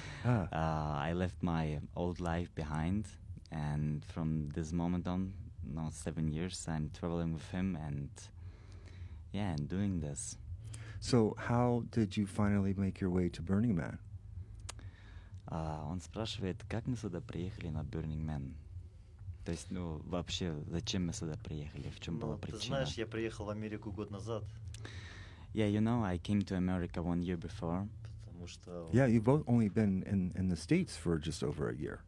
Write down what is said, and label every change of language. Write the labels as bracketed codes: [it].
[en] I left my old life behind, and from this moment on, now 7 years, I'm traveling with him and doing this. So how did you finally make your way to Burning Man? [ru] Он спрашивает, как мы сюда приехали на Burning Man? То есть, ну, вообще, зачем мы сюда приехали? В чем была причина? Ты знаешь, я приехал в Америку год назад. [en] Yeah, you know, I came to America 1 year before. Yeah, you've both only been in the States for just over a year.